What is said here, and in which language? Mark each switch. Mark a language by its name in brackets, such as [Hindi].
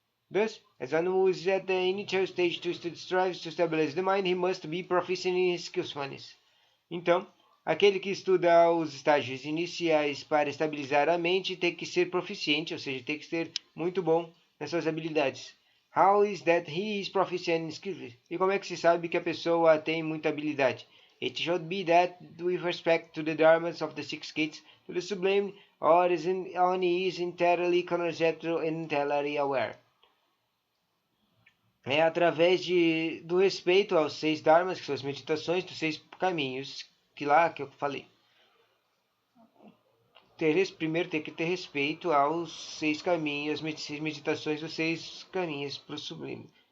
[English] Thus, as one who is at the initial stage to strives to stabilize the mind, he must be proficient in his skillfulness. [Portuguese] Então, aquele que estuda os estágios iniciais para estabilizar a mente tem que ser proficiente, ou seja, tem que ser muito bom nas suas habilidades. [English] How is that he is proficient in skills? [Portuguese] E como é que se sabe que a pessoa tem muita habilidade? [English] It should be that with respect to the dharmas of the six gates to the sublime, or he is entirely conceptual and entirely aware. [Portuguese] é através do respeito aos 6 dharmas, que são as meditações dos 6 caminhos, que eu falei. Primeiro tem que ter respeito aos 6 caminhos, as 6 meditações dos 6 caminhos para o sublime.